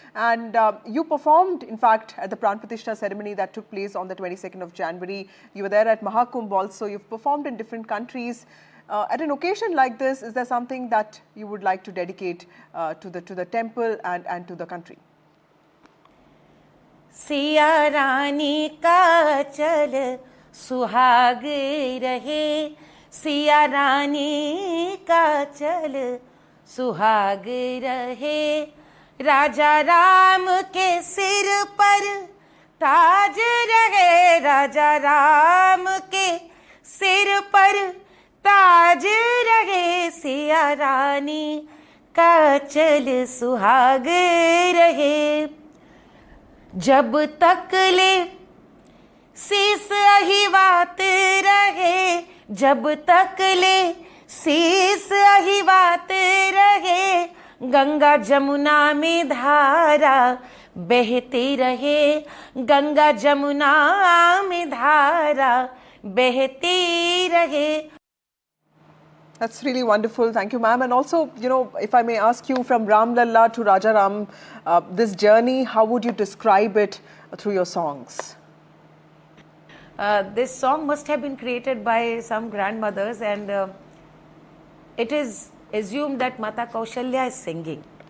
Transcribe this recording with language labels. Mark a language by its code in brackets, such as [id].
[en] And you performed, in fact, at the Pran Pratishtha ceremony that took place on the 22nd of January. You were there at Mahakumbh also. You've performed in different countries. At an occasion like this, is there something that you would like to dedicate to the temple and to the country? [hi] Siya Rani ka chal सुहाग रहे सिया रानी का चल सुहाग रहे राजा राम के सिर पर ताज रहे राजा राम के सिर पर ताज रहे सिया रानी का चल सुहाग रहे जब तक ले शीस अहिवात रहे जब तक ले शीस अहिवात रहे गंगा जमुना में धारा बहती रहे गंगा जमुना में धारा बहती रहे. [en] That's really wonderful. Thank you, ma'am. And also, if I may ask you, from Ram Lalla to Raja Ram, this journey, how would you describe it through your songs? This song must have been created by some grandmothers, and it is assumed that Mata Kaushalya is singing.